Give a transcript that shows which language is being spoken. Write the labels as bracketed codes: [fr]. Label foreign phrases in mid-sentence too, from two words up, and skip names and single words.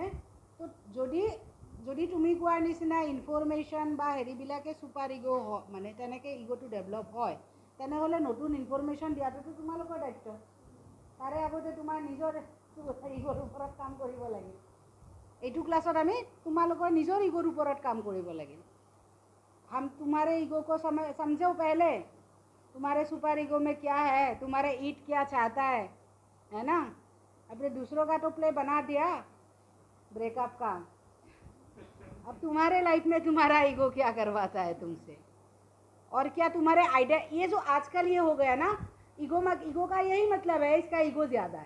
[as] তো যদি তুমি কোৱাৰ নিচিনা ইনফৰমেশ্যন বা হেৰিবিলাকে [en] super ego' [as] মানে তেনেকৈ ইগ'টো ডেভেলপ হয় তেনেহ'লে নতুন ইনফৰমেশ্যন দিয়াটোতো তোমালোকৰ দায়িত্ব তাৰে আগতে তোমাৰ নিজৰ ইগ'ৰ ওপৰত কাম কৰিব লাগিল এইটো ক্লাছত আমি তোমালোকৰ নিজৰ ইগ'ৰ ওপৰত কাম কৰিব লাগিল [hi] हम तुम्हारे ईगो को समझो पहले तुम्हारे सुपर ईगो में क्या है तुम्हारे ईट क्या चाहता है ना अपने दूसरों का तो प्ले बना दिया ब्रेकअप का अब तुम्हारे लाइफ में तुम्हारा ईगो क्या करवाता है तुमसे और क्या तुम्हारे आइडिया ये जो आजकल ये हो गया ना ईगो का यही मतलब है इसका ईगो ज़्यादा